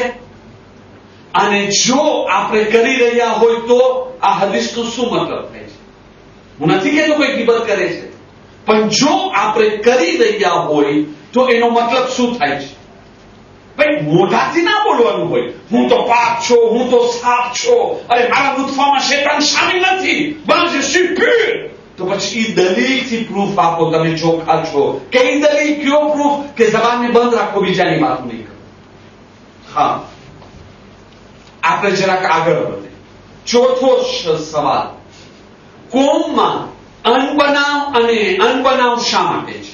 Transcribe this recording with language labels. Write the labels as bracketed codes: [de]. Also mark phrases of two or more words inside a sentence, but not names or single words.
[gu] અને જો આપણે કરી રહ્યા હોય તો આ હદીસનો શું મતલબ થાય છે? હું નથી કહેતો કોઈ ગીબત કરે છે, પણ જો આપણે કરી રહ્યા હોય તો એનો મતલબ શું થાય છે? ભાઈ મોઢાથી ના બોલવાનું હોય હું તો પાક છો, હું તો સાફ છો, અરે મારા નુતફામાં શૈતાન શામિલ નથી, બસ [fr] je suis pur. [gu] તો પછી એ દલીલથી પ્રૂફ આપો તમે ચોખ્ખા છો. કઈ દલીલ, કયો પ્રૂફ? કે જબાનને બંધ રાખો, બીજાની વાત નહીં કરો. હા, આપણે જરાક આગળ વધે. ચોથો સવાલ, કોમમાં અનબનાવ અને અનબનાવ શા માટે છે?